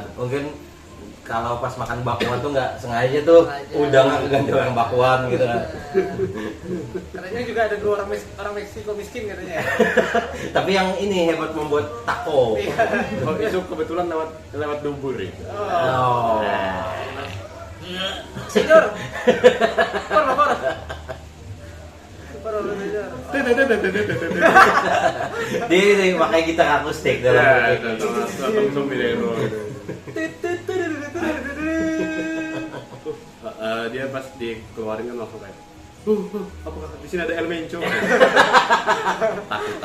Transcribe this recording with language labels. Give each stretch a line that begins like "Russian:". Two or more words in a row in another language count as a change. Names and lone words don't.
Indonesian: Mungkin kalau pas makan bakwan tuh nggak sengaja tuh Sengaja. udah nggak ganti orang bakwan gitu kan. Katanya juga ada 2 orang Meksiko miskin katanya. Tapi yang ini hebat membuat taco. Iya. Oh, itu kebetulan lewat dubur ya. Oh.
Spanish: Senor. Por favor. Por favor, senor.
Indonesian: Dia ini pakai gitar akustik dalam Ya, musik. itu sombrero. Dia pas dikeluarin kan langsung kayak apakah di sini ada El Mencho? Takut.